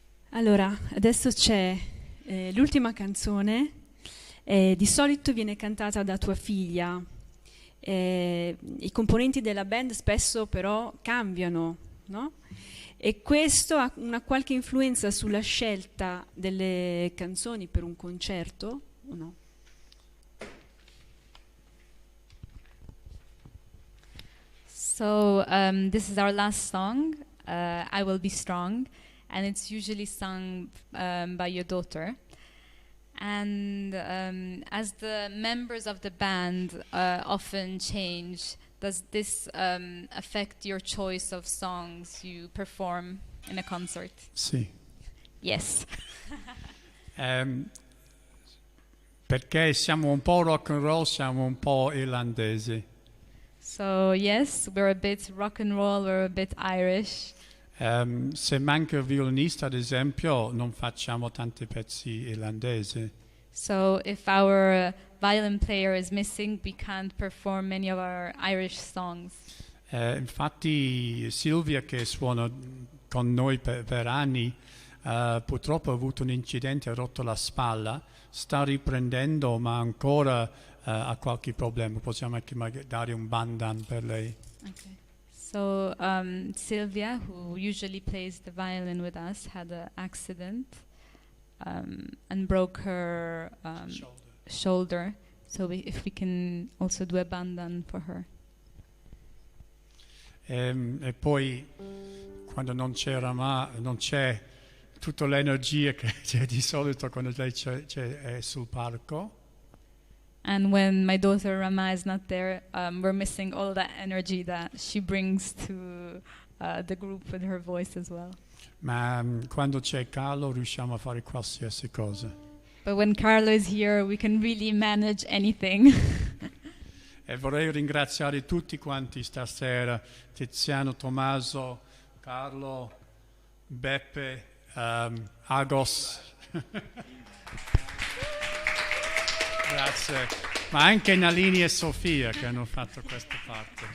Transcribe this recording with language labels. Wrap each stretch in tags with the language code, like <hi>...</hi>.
<it>Allora, adesso c'è l'ultima canzone, di solito viene cantata da tua figlia. I componenti della band spesso però cambiano, no? E questo ha una qualche influenza sulla scelta delle canzoni per un concerto o no?</it> <en>So this is our last song, I Will Be Strong, and it's usually sung by your daughter. And as the members of the band often change, does this affect your choice of songs you perform in a concert?</en> <it>Sì.</it> <en>Yes.</en> <it>Perché siamo un po' rock and roll, siamo un po' irlandesi.</it> <en>So yes, we're a bit rock and roll, we're a bit Irish.</en> <it>Se manca il violinista, ad esempio, non facciamo tanti pezzi irlandesi.</it> <en>So if our violin player is missing, we can't perform many of our Irish songs.</en> <it>Infatti Silvia, che suona con noi per anni, purtroppo ha avuto un incidente, ha rotto la spalla, sta riprendendo, ma ancora ha qualche problema. Possiamo anche magari dare un bandan per lei. Okay.</it> <en>So Sylvia, who usually plays the violin with us, had an accident and broke her shoulder. So if we can also do a bandan for her.</en> <it>E poi quando non c'è tutta l'energia che c'è di solito quando lei è sul palco.</it> <en>And when my daughter Rama is not there, we're missing all that energy that she brings to the group with her voice as well.</en> <it>Ma quando c'è Carlo riusciamo a fare qualsiasi cosa.</it> <en>But when Carlo is here, we can really manage anything.</en> <it>E vorrei ringraziare tutti quanti stasera, Tiziano, Tommaso, Carlo, Beppe, Agos. Grazie. Ma anche Nalini e Sofia che hanno fatto questa parte.</it>